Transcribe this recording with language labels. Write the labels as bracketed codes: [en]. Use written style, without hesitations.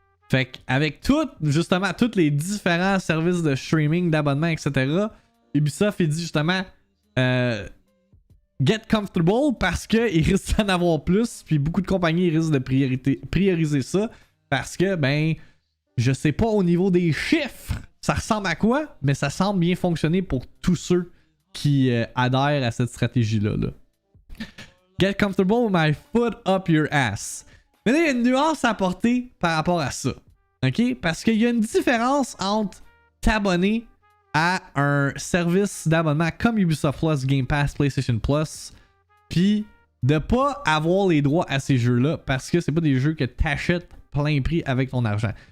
[fr] Fait qu'avec justement, tous les différents services de streaming, d'abonnement, etc., Ubisoft, il dit justement [en] get comfortable [fr] parce qu'il risque d'en avoir plus, puis beaucoup de compagnies risquent de prioriser ça parce que, ben, je sais pas au niveau des chiffres, ça ressemble à quoi, mais ça semble bien fonctionner pour tous ceux qui adhèrent à cette stratégie-là. Là. [en] Get comfortable with my foot up your ass. [fr] Mais là, il y a une nuance à apporter par rapport à ça. OK? Parce qu'il y a une différence entre t'abonner à un service d'abonnement comme Ubisoft Plus, Game Pass, PlayStation Plus, puis de pas avoir les droits à ces jeux-là parce que c'est pas des jeux que t'achètes plein prix avec ton argent.